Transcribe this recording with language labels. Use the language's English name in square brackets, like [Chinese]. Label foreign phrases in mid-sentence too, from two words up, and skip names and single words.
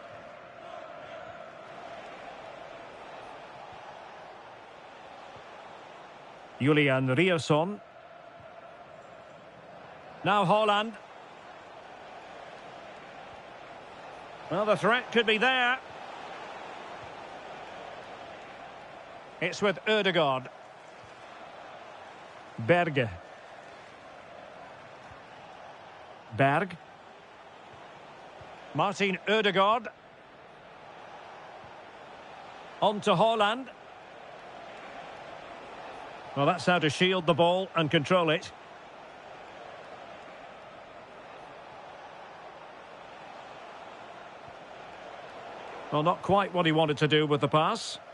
[English] Julian Ryerson. Now Haaland. Well, the threat could be there. It's with Ødegaard. Berge. Berg. Martin Ødegaard. On to Haaland. Well, that's how to shield the ball and control it. Well, not quite what he wanted to do with the pass.